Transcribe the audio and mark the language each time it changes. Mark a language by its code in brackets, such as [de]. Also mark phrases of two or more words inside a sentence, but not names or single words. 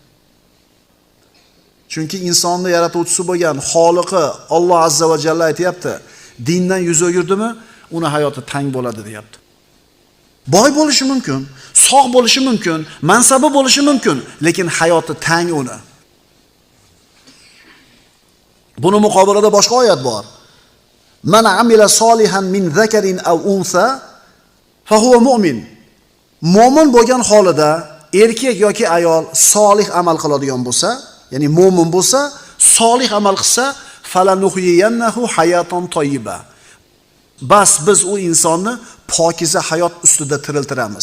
[uz] Chunki insonni yaratuvchisi bo'lgan Xoliqi Alloh [ar] عزّ وجلّ [uz] aytayapti, dindan yuz o'girdimi, uni hayoti tang bo'ladi deyapti. Boy bo'lishi mumkin, sog' bo'lishi mumkin, mansabi bo'lishi mumkin, lekin hayoti tang uni. Buni muqobilada boshqa oyat bor. [ar] من عمل صالحا من ذكر أو أنثى فهو مؤمن. [uz] Mo'min bo'lgan holida erkak yoki ayol solih amal qiladigan bo'lsa, ya'ni mo'min bo'lsa, solih amal qilsa, [ar] فلنحيينّه حياة طيبة. [uz] Bas biz u insonni pokiza hayot ustida tiriltiramiz.